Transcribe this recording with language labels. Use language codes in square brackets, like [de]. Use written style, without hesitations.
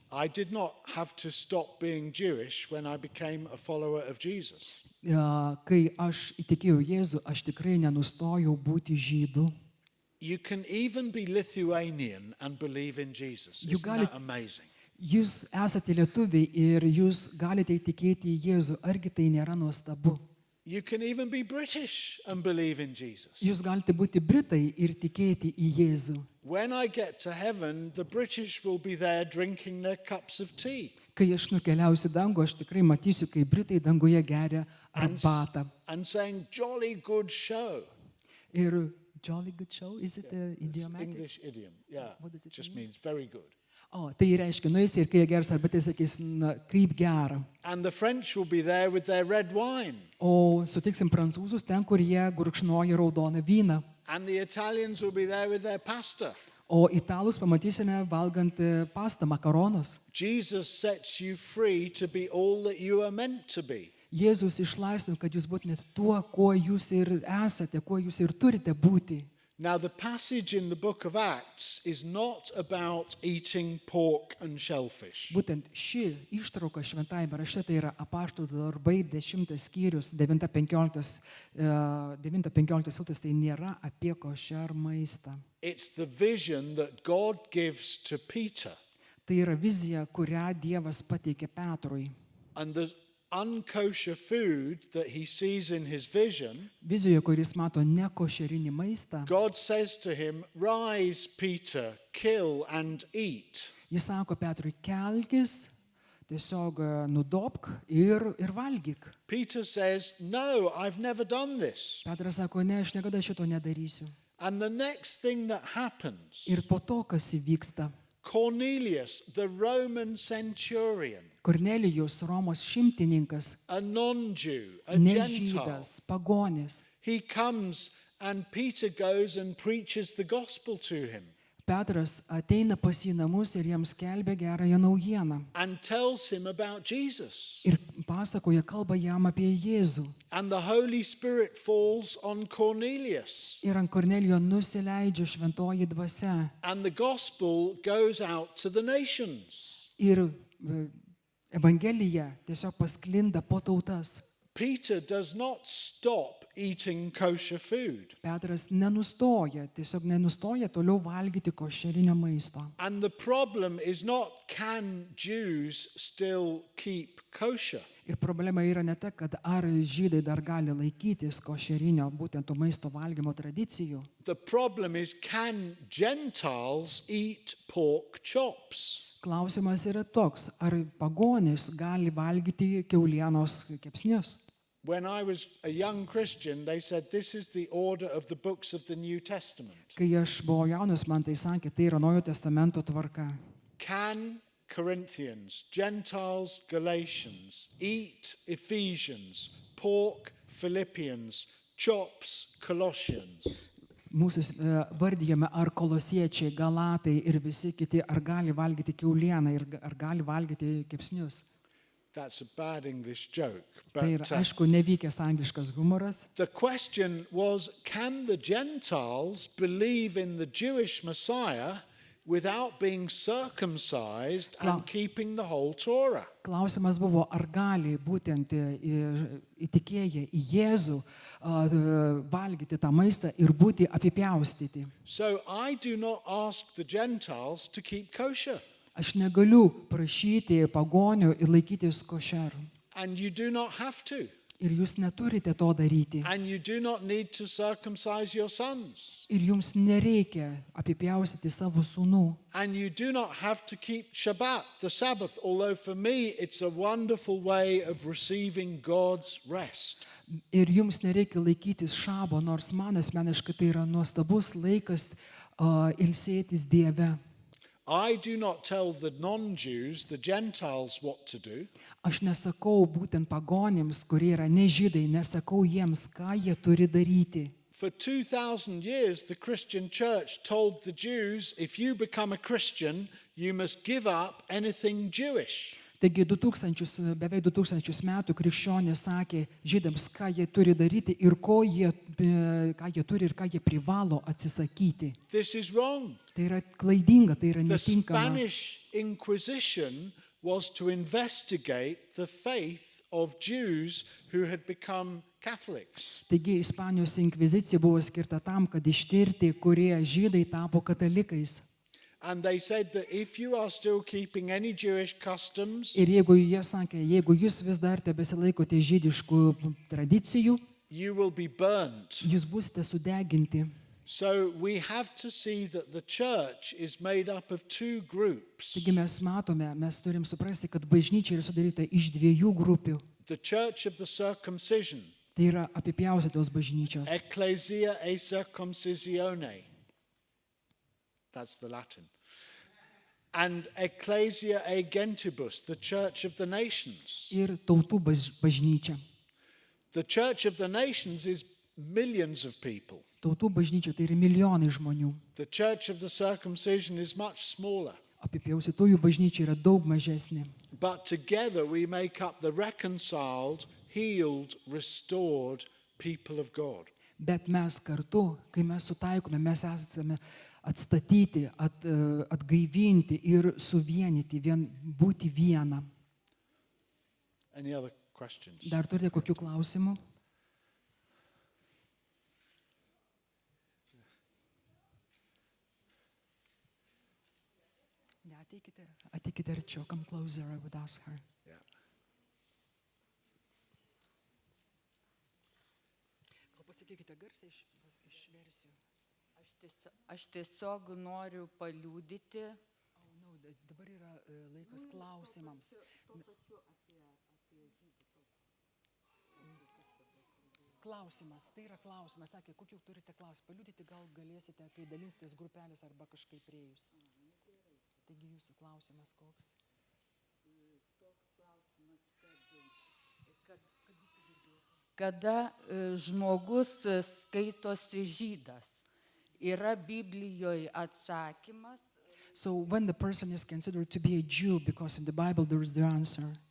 [en] I did not have to stop being Jewish when I became a follower of Jesus. [lt] Kai aš įtikėjau Jėzų, aš tikrai nenustojau būti žydu. [en] You can even be Lithuanian and believe in Jesus. You Isn't got that it. amazing? [lt] Jūs esate lietuviai ir jūs galite įtikėti į Jėzų. Argi tai nėra nuostabu? [en] You can even be British and believe in Jesus. [lt] Jūs galite būti britai ir tikėti į Jėzų. [en] When I get to heaven, the British will be there drinking their cups of tea. [lt] Kai aš nukeliausiu dangų, aš tikrai matysiu, kai britai danguje geria [en] And, [lt] arbatą. [en] and saying, jolly good show. [lt] Ir [en] jolly good show, [lt] is it idiomatic? [en] English idiom, yeah. What does it Just mean? means very good. [lt] O, tai reiškia, nueisi ir kai jie gers arbatą, sakys, na, kaip gera. [en] And the French will be there with their red wine. [lt] O sutiksim prancūzus ten, kur jie gurkšnoja raudoną vyną. [en] And the Italians will be there with their pasta. [lt] O italus pamatysime valgant pastą, makaronus. [en] Jesus sets you free to be all that you are meant to be. [lt] Jėzus išlaisvino, kad jūs būtumėte tuo, kuo jūs ir esate, kuo jūs ir turite būti. [en] Now, the passage in the book of Acts is not about eating pork and shellfish. [lt] Būtent ši ištrauka šventajame rašte tai yra Apaštalų darbai 10 skyrius, 9-15 eilutės, tai nėra apie košer maistą. [en] It's the vision that God gives to Peter. [lt] Tai yra vizija, kurią Dievas pateikė Petrui. [en] And the unkosher food that he sees in his vision, [lt] Vizijoje, kuris mato nekošerinį maistą, [en] God says to him, rise, Peter, kill and eat. [lt] jis sako Petrui, kelkis, tiesiog nudobk ir valgyk. [en] Peter says, no, I've never done this. [lt] Petras sako, ne, aš niekada šito nedarysiu. [en] And the next thing that happens, [lt] Ir po to, kas įvyksta, [en] Cornelius, the Roman centurion, [lt] Kornelijus, Romos šimtininkas, [en] a non-Jew, a [lt] ne [en] Gentile, [lt] žydas, pagonis, [en] he comes and Peter goes and preaches the gospel to him [lt] Petras ateina pas į namus ir jiems skelbia gerąją naujieną. [en] and tells him about Jesus. [lt] Ir pasakoja, kalba jam apie Jėzų. [en] And the Holy Spirit falls on Cornelius. [lt] Ir ant Kornelijo nusileidžia šventoji dvasia. [en] And the gospel goes out to the nations. [lt] Ir Evangelija tiesiog pasklinda po tautas. [en] Peter does not stop eating kosher food. [lt] Petras tiesiog nenustoja toliau valgyti košerinio maisto. [en] And the problem is not, can Jews still keep kosher? [lt] Ir problema yra ne ta, kad ar žydai dar gali laikytis košerinio, būtent to maisto valgymo tradicijų. [en] The problem is, can Gentiles eat pork chops? [lt] Klausimas yra toks, ar pagonis gali valgyti kiaulienos kepsnius. [en] When I was a young Christian, they said this is the order of the books of the New Testament. [lt] Kai aš buvau jaunas, man tai sakė, tai yra Naujojo testamento tvarka. [en] Can Corinthians, Gentiles, Galatians, eat Ephesians, pork, Philippians, chops, Colossians? [lt] Mūsų vardyjame, ar kolosiečiai, galatai ir visi kiti, ar gali valgyti kiaulieną ir ar gali valgyti kepsnius. [en] That's a bad English joke. [lt] Tai yra, aišku, nevykęs angliškas humoras. [en] The question was, can the Gentiles believe in the Jewish Messiah without being circumcised and keeping the whole Torah? [lt] Klausimas buvo, ar gali būtent įtikėję į Jėzų valgyti tą maistą ir būti apipjaustyti. [en] So I do not ask the Gentiles to keep kosher. [lt] Aš negaliu prašyti pagonių ir laikytis košerų. [en] And you do not have to. [lt] Ir jūs neturite to daryti. [en] And you do not need to circumcise your sons. [lt] Ir jums nereikia apipjaustyti savo sūnų. [en] And you do not have to keep Shabbat, the Sabbath, although for me it's a wonderful way of receiving God's rest. [lt] Ir jums nereikia laikytis šabo, nors man asmeniškai tai yra nuostabus laikas ilsėtis Dieve. [en] I do not tell the non-Jews, the Gentiles, what to do. [lt] Aš nesakau būtent pagonims, kurie yra nežydai, nesakau jiems, ką jie turi daryti. [en] For 2,000 years, the Christian church told the Jews, if you become a Christian, you must give up anything Jewish. [lt] Taigi beveik 2000 metų krikščionys sakė žydams, ką jie turi daryti ir ką jie turi ir ką jie privalo atsisakyti. [en] This is wrong. [lt] Tai yra klaidinga, tai yra [en] The [lt] netinkama. [en] Spanish Inquisition was to investigate the faith of Jews who had become Catholics. [lt] Taigi Ispanijos inkvizicija buvo skirta tam, kad ištirti, kurie žydai tapo katalikais. [en] And they said that if you are still keeping any Jewish customs, [lt] Ir jeigu jie sakė, jeigu jūs vis dar tebesilaikote žydiškų tradicijų, [en] you will be burnt. [lt] jūs būsite sudeginti. [en] So we have to see that the church is made up of two groups. [lt] Taigi mes matome, mes turim suprasti, kad bažnyčia yra sudaryta iš dviejų grupių. [en] The church of the circumcision, [lt] Tai yra apipjaustytos bažnyčios. [la] ecclesia e circumcisione. [en] That's the Latin. And [la] ecclesia e gentibus, [en] the church of the nations. [lt] Ir tautų bažnyčia. [en] The church of the nations is millions of people. [lt] Tautų bažnyčia tai yra milijonai žmonių. [en] The church of the circumcision is much smaller. [lt] Apipjaustytųjų bažnyčia yra daug mažesnė. [en] But together we make up the reconciled, healed, restored people of God. [lt] Bet mes kartu, kai mes sutaikome, mes esame atstatyti, atgaivinti ir suvienyti, būti vieną. [en] Any other questions? [lt] Dar turite kokių klausimų? Ne, ateikite arčiau, [en] come closer, I would ask her. Yeah. [lt] Gal pasakykite garsiai, išversiu. Aš tiesiog noriu paliudyti. Dabar yra laikas klausimams. Klausimas, tai yra klausimas. Sakė, kokių turite klausimą? Paliudyti gal galėsite, kai dalinsitės grupelės arba kažkaip priejus. Taigi jūsų klausimas koks? Kada žmogus skaitosi žydas, yra Biblijoje atsakymas. [en] So when the person is considered to be a Jew, because in the Bible there is the answer.